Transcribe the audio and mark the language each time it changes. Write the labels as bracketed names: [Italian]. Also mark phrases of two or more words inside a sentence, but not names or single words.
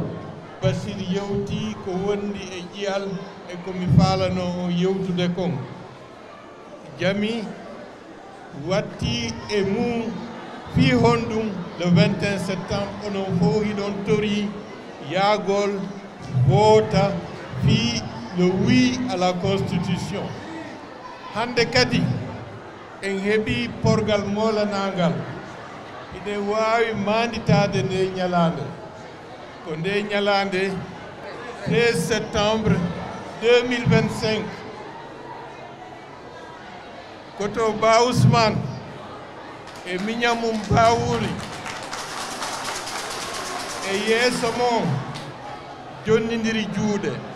[Fula] Basir yewti ko wondi e ƴiyal e komi falano o yewtude kon jami watti e mum fi honɗum [French] le 21 septembre [Fula] onon fof hiɗon tori yaagol voota fi [French] le oui à la constitution. [Fula] Hande kadi en heɓi porgal molanagal ine wawi manditade nde ñalande ko nde ñalande 13 septembre 2025 koto Ba Ousmane e miñamum Bawuri e yeeso mon jonnidiri juuɗe